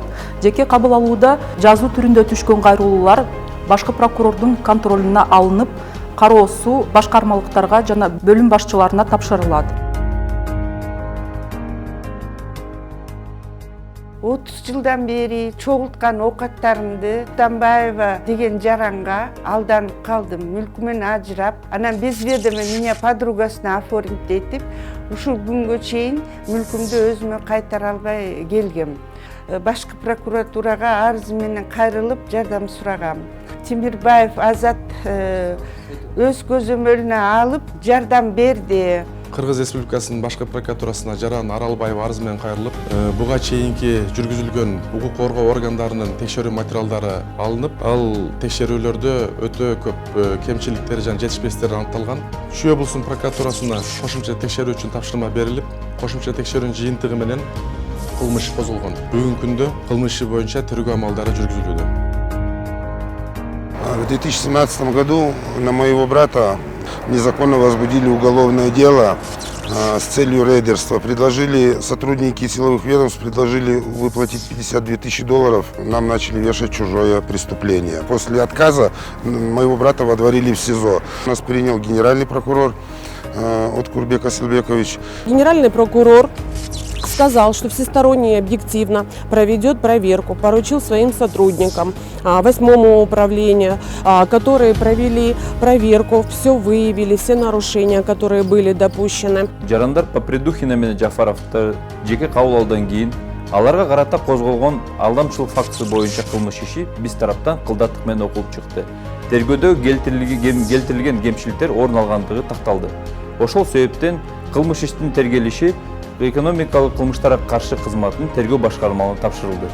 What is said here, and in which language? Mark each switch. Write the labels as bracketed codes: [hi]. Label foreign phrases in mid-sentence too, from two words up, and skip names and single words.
[ky] Жеке кабыл алууда жазуу түрүндө түшкөн кайрылуулар башкы прокурордун контролуна алынып, кароосу башкармалыктарга жана бөлүм башчыларына тапшырылат. 30 жылдан бери чогулткан оокаттарымды Тамбаева деген жаранга алданып калдым. Мүлкүмөн ажырап, анан [ru] без ведома меня [ky] подругасына оформить этип, ушул күнгө чейин мүлкүмдү өзүмө кайтара албай келгем. Башкы прокуратурага арыз менен кайрылып жардам сурагам. Темирбаев Азат өз көзөмөлүнө алып жардам берди. Кыргыз Республикасынын башкы прокуратурасына жаран Аралбаева арыз менен кайрылып, буга чейинки жүргүзүлгөн укук коргоо органдарынын текшерүү материалдары алынып, ал текшерүүлөрдө өтө көп кемчиликтер жана жетишпестер аныкталган. Чүй облусунун прокуратурасына кошумча текшерүү үчүн тапшырма берилип, кошумча текшерүүнүн жыйынтыгы менен кылмыш козголгон. Бүгүнкү күндө кылмыш иши боюнча тергөө амалдары жүргүзүлүүдө. [ru] В 2017 году на моего брата незаконно возбудили уголовное дело с целью рейдерства. Сотрудники силовых ведомств предложили выплатить $52 000. Нам начали вешать чужое преступление. После отказа моего брата водворили в СИЗО. Нас принял генеральный прокурор Өткүрбек Асылбекович. Генеральный прокурор сказал, что всесторонне и объективно проведет проверку, поручил своим сотрудникам 8-му управлению, которые провели проверку, все выявили, все нарушения, которые были допущены. [ky] Жарандар Попридухина менен Жафаровду жеке кабыл алуудан кийин аларга карата козголгон алдамчылык фактысы боюнча кылмыш иши биз тараптан кылдаттык менен окулуп чыкты. Тергөөдө келтирилген кемчиликтер орун алгандыгы такталды. Ошол себептен кылмыш иштин тергелиши экономикалык кылмыштарга каршы кызматтын тергөө башкармалыгына тапшырылды.